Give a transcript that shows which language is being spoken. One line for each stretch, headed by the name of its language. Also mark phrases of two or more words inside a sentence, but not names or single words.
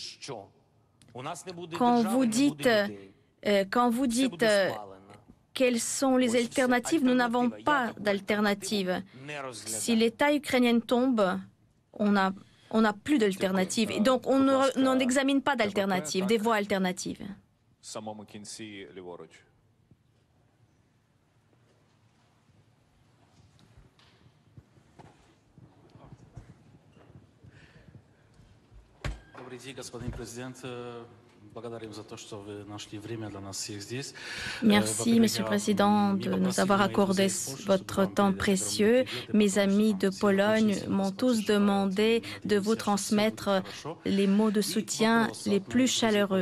French: Quand vous dites quelles sont les alternatives, nous n'avons pas d'alternative. Si l'État ukrainien tombe, on n'a plus d'alternative. Et donc, on n'examine pas d'alternative, des voies alternatives.
Russian: Добрый день, господин президент.
French: Merci, Monsieur le Président, de nous avoir accordé votre temps précieux. Mes amis de Pologne m'ont tous demandé de vous transmettre les mots de soutien les plus chaleureux.